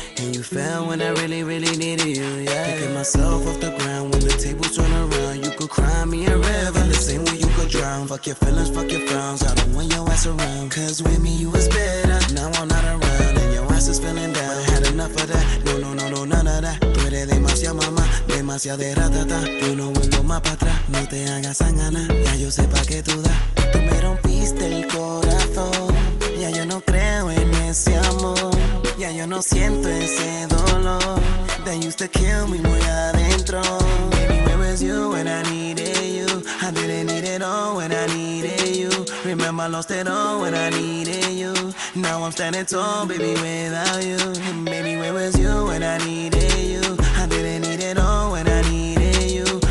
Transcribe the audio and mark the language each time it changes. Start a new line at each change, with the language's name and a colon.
English: And you fell when I really, really needed you, yeah. Picking myself off the ground when the tables turn around. You could cry me a river, the same way you could drown. Fuck your feelings, fuck your frowns, I don't want your ass around. Cause with me you was better, now I'm not around. And your ass is feeling down, I had enough of that. No, no, no, no, none of that.
Spanish: Tú eres demasiado mamá, demasiado de ratata. Yo no vuelvo más para atrás, no te hagas sangana. Ya yo sé pa' qué tú das. Tú me rompiste el corazón, ya yo no creo en ese amor. Ya yo no siento ese dolor
English: that used to kill me
Spanish: muy adentro.
English: Baby, where was you when I needed you? I didn't need it all when I needed you. Remember I lost it all when I needed you. Now I'm standing tall, baby, without you. And baby, where was you when I needed you? I didn't need it all when I needed you.